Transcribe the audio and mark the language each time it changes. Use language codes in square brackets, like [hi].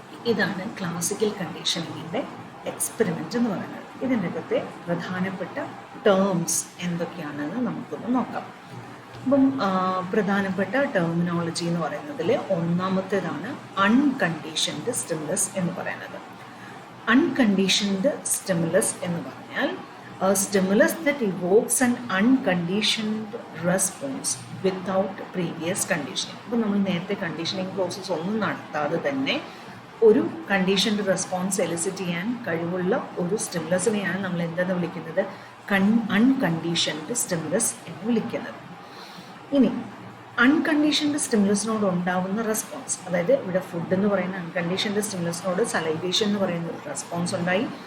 [ml] ഇതാണ് classical കണ്ടീഷനിങ്ങിൻ്റെ experiment എന്ന് പറയുന്നത്. ഇതിൻ്റെ അകത്തെ പ്രധാനപ്പെട്ട ടേംസ് എന്തൊക്കെയാണെന്ന് നമുക്കൊന്ന് നോക്കാം. അപ്പം പ്രധാനപ്പെട്ട ടെർമിനോളജി എന്ന് പറയുന്നതിൽ ഒന്നാമത്തേതാണ് അൺകണ്ടീഷൻഡ് സ്റ്റിമുലസ് എന്ന് പറയുന്നത്. അൺകണ്ടീഷൻഡ് സ്റ്റിമുലസ് എന്ന് പറഞ്ഞാൽ [en] stimulus that evokes an unconditioned response without previous conditioning. [ml] അപ്പോൾ നമ്മൾ നേരത്തെ കണ്ടീഷനിങ് പ്രോസസ്സ് ഒന്നും നടത്താതെ തന്നെ ഒരു കണ്ടീഷൻഡ് റെസ്പോൺസ് എലിസിറ്റ് ചെയ്യാൻ കഴിവുള്ള ഒരു സ്റ്റിമുലസിനെയാണ് നമ്മൾ എന്തെന്ന് വിളിക്കുന്നത്? അൺകണ്ടീഷൻഡ് സ്റ്റിമുലസ് എന്ന് വിളിക്കുന്നത്. ഇനി അൺകണ്ടീഷൻഡ് സ്റ്റിമുലസിനോട് ഉണ്ടാവുന്ന റെസ്പോൺസ്, അതായത് ഇവിടെ ഫുഡ് എന്ന് പറയുന്ന അൺകണ്ടീഷൻഡ് സ്റ്റിമുലസിനോട് സലൈവേഷൻ എന്ന് പറയുന്ന ഒരു റെസ്പോൺസ് ഉണ്ടായി.